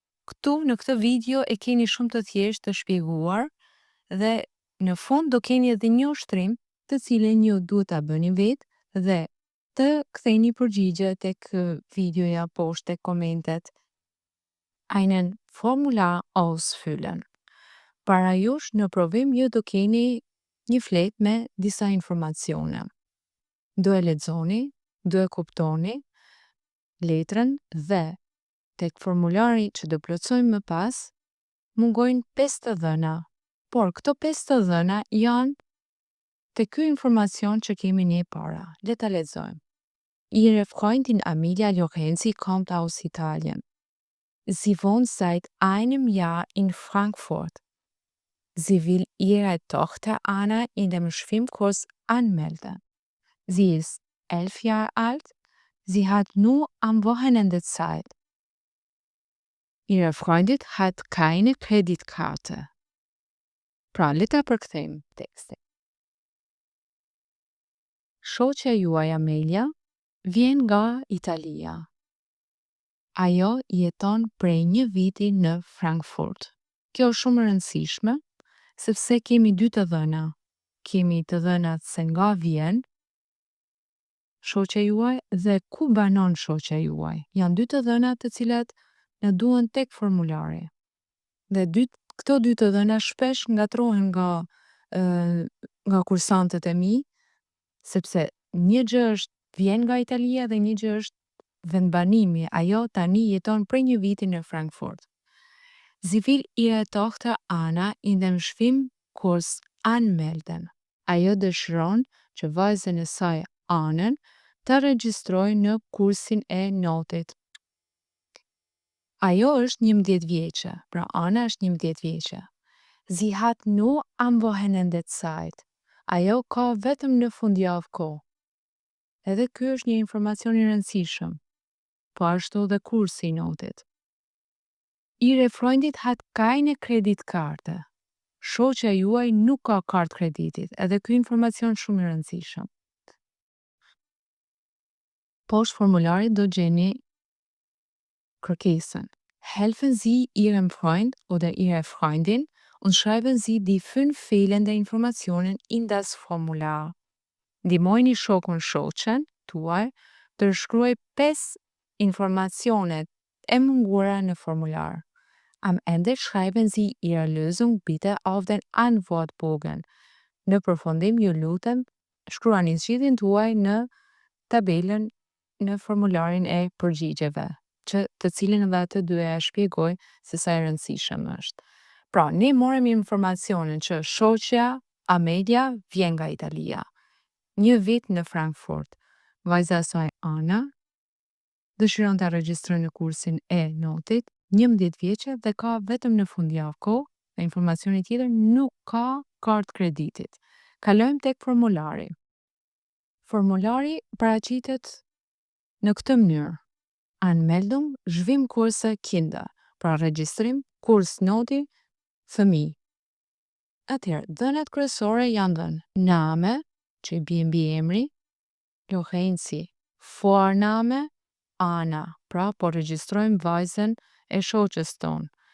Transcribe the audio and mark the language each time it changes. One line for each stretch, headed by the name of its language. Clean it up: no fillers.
Albanian: Këtu në këtë video e keni shumë të thjeshtë të shpjeguar dhe në fund do keni edhe një ushtrim të cilin ju duhet ta bëni vetë dhe të ktheni përgjigje tek videoja poshtë tek komentet.
German: Einen Formular ausfüllen.
Albanian: Para jush në provim ju do keni një fletë me disa informacione. Do e lexoni, do e kuptoni letrën dhe tek formulari që do plotësojmë më pas mungojnë 5 të dhëna. Por këto 5 të dhëna janë te ky informacion që kemi ne para. Le ta lexojmë.
German: Ihre Freundin Amelia Lorenzi kommt aus Italien. Sie wohnt seit einem Jahr in Frankfurt. Sie will ihre Tochter Anna in dem Schwimmkurs anmelden. Sie ist 11 Jahre alt. Sie hat nur am Wochenende Zeit. Ihre Freundin hat keine Kreditkarte.
Albanian: Pra, le ta përkthejmë tekstin. Shoqja juaj Amelia vjen nga Italia. Ajo jeton prej një viti në Frankfurt. Kjo është shumë e rëndësishme, sepse kemi dy të dhëna. Kemi të dhënat se nga vjen shoqja juaj dhe ku banon shoqja juaj. Janë dy të dhëna të cilat na duhen tek formulari. Dhe këto dy të dhëna shpesh ngatrohen nga kursantët e mi, sepse një gjë është vjen nga Italia dhe një gjë është vendbanimi. Ajo tani jeton prej një viti në Frankfurt.
German: Sie will ihre Tochter Anna in dem Schwimmkurs anmelden.
Albanian: Ajo dëshiron që vajzën e saj Anën të regjistrojë në kursin e notit. Ajo është 11 vjeçe, pra Ana është 11 vjeçe.
German: Sie hat nur am Wochenende Zeit.
Albanian: Ajo ka vetëm në fundjavë kohë. Edhe ky është një informacion i rëndësishëm. Po ashtu dhe kursi i notit.
German: Ihre Freundin hat keine Kreditkarte.
Albanian: Shoqja juaj nuk ka kartë kreditit. Edhe ky informacion shumë i rëndësishëm. Poshtë formularit do gjeni kërkesën.
German: Helfen Sie Ihrem Freund oder Ihrer Freundin und schreiben Sie die 5 fehlende Informationen in das Formular.
Albanian: Ndihmojni shokun shoqen tuaj të shkruaj 5 informacionet e munguara në formular.
German: Am Ende schreiben Sie Ihre Lösung bitte auf den Antwortbogen.
Albanian: Në përfundim ju lutem shkruani zgjidhjen tuaj në tabelën në formularin e përgjigjeve, të cilin edhe atë duhet e shpjegoj se sa e rëndësishëm është. Pra, ne morëm informacionin që shoqja Amelia vjen nga Italia. Një vit në Frankfurt. Vajza e saj Ana dëshiron ta regjistrojë në kursin e notit, 11 vjeçe dhe ka vetëm në fundjavë kohë, dhe informacioni tjetër nuk ka kartë kreditit. Kalojmë tek formulari. Formulari paraqitet në këtë mënyrë.
German: Anmeldung Schwimmkurse Kinder.
Albanian: Pra regjistrim kurs noti fëmijë. Atëherë, dhënat kryesore janë dhënë Name, që i bie mbi emri, Lorenzi, Vorname, Ana, pra po regjistrojmë vajzën e shoqës tonë.